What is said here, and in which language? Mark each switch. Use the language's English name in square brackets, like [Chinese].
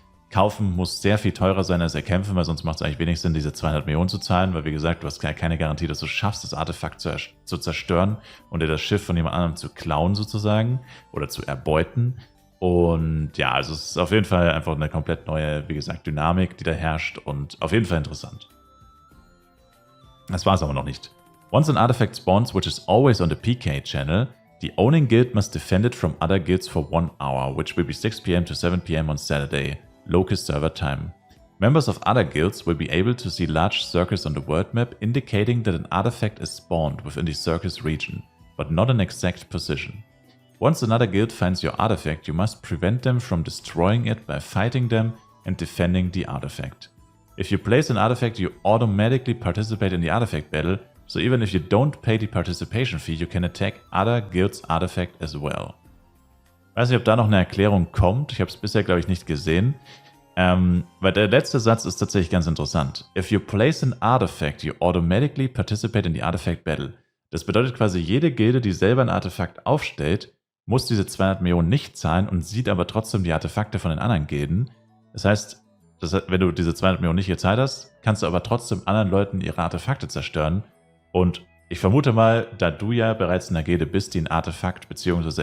[German] Kaufen muss sehr viel teurer sein als Erkämpfen, weil sonst macht es eigentlich wenig Sinn, diese 200 Millionen zu zahlen, weil wie gesagt, du hast keine Garantie, dass du schaffst, das Artefakt zu zerstören und dir das Schiff von jemand anderem zu klauen sozusagen oder zu erbeuten. Und ja, also es ist auf jeden Fall einfach eine komplett neue, wie gesagt, Dynamik, die da herrscht und auf jeden Fall interessant. Das war es aber noch nicht. [English] Once an artifact spawns, which is always on the PK channel, the owning guild must defend it from other guilds for 1 hour, which will be 6 PM to 7 PM on Saturday, locust server time. Members of other guilds will be able to see large circles on the world map indicating that an artifact is spawned within the circus region, but not an exact position. Once another guild finds your artifact, you must prevent them from destroying it by fighting them and defending the artifact. If you place an artifact, you automatically participate in the artifact battle, so even if you don't pay the participation fee, you can attack other guilds' artifact as well. [German] Ich weiß nicht, ob da noch eine Erklärung kommt. Ich habe es bisher, glaube ich, nicht gesehen. Weil der letzte Satz ist tatsächlich ganz interessant. [English] If you place an artifact, you automatically participate in the artifact battle. [German] Das bedeutet quasi, jede Gilde, die selber ein Artefakt aufstellt, muss diese 200 Millionen nicht zahlen und sieht aber trotzdem die Artefakte von den anderen Gilden. Das heißt, wenn du diese 200 Millionen nicht gezahlt hast, kannst du aber trotzdem anderen Leuten ihre Artefakte zerstören. Und ich vermute mal, da du ja bereits in einer Gilde bist, die ein Artefakt bzw.